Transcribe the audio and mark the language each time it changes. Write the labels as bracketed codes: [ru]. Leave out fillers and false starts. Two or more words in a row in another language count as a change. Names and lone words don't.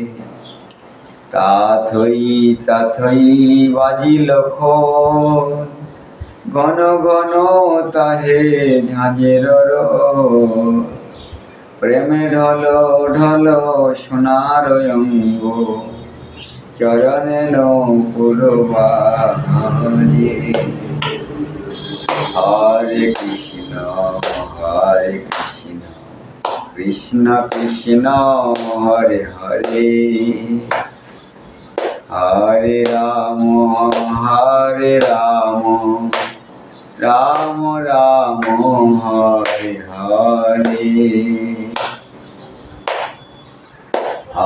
[bn] তাথই বাজিল ঘন ঘন তাহে ঝাঁঝের প্রেমে ঢল ঢল সোনার অঙ্গ চরণে নূপুর বাজি। [sa] হরে কৃষ্ণ কৃষ্ণ কৃষ্ণ হরে হরে হরে রাম রাম রাম হরে হরে।